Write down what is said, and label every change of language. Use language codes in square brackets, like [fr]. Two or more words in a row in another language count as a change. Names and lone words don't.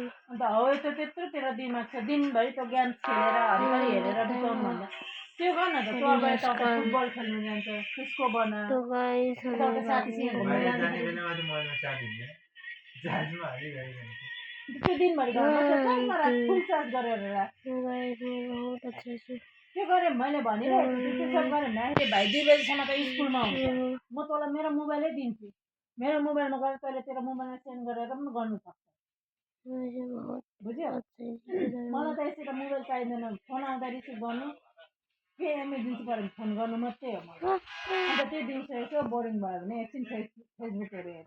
[ne] अन्त हो त त्यत्रो तेरो दिमाग छ दिनभरि त गेम खेलेर हरिभरि हेरेर बिताउनु भन्दा त्यो गर्न त तँ अब यता फुटबल खेल्नु जान्छ त्यसको बना [hi] तो गाइस [ne] यताउता साथीसँग घुम्न जान्छ त्यो दिनभरि घरमा चार्जमा राख [en] full charge [ne] गरेर राख [hi] गाइस बहुत अच्छा से [ne] त्यो गरेँ मैले भनिरहेको छु त्यो सब गरेँ भने भाइ 2 बजीसम्म त स्कुलमा हुन्छ म तँलाई मेरो मोबाइलै दिन्छु मेरो मोबाइलमा गएर तैँले तेरो मोबाइलमा सेन्ड गरेर पनि गर्नु सक्छ बुझ्यौ मलाई त यसरी मोबाइल चाहिँदैन फोन आउँदा रिसिभ गर्नु के इमर्जेन्सी पऱ्यो भने फोन गर्नु मात्रै हो मलाई अन्त त्यो दिउँसो यसो बोरिङ भयो भने एकछिन फेसबुकहरू हेर्छु